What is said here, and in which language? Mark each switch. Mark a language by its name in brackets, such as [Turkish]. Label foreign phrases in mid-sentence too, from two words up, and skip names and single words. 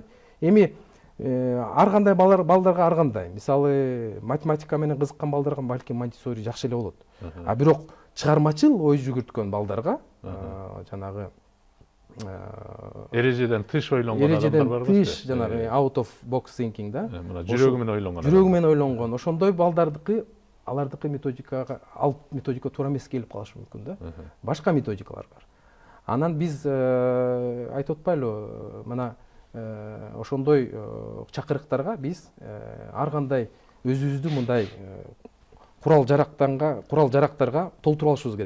[Kyrgyz] Эми ар кандай балдарга ар кандай. Мисалы математика менен кызыккан балдарга балким Монтессори жакшы эле болот. А бирок чыгармачыл ой жүгүрткөн балдарга жанагы эрежеден тыш ойлонгон адамдар бар. Тыш жанагы [English] out of box thinking [Kyrgyz] да. Жүрөгү менен ойлонгон. Жүрөгү менен ойлонгон. Ошондой балдардыкы алардыкы методикага ал методика туура эмес келип калышы мүмкүн да. Башка методикалар бар. Анан биз айтып атпайлыбы, мына ошондой чакырыктарга биз ар кандай өзүбүздү мындай курал жарактарга толтуруп алышыбыз керек.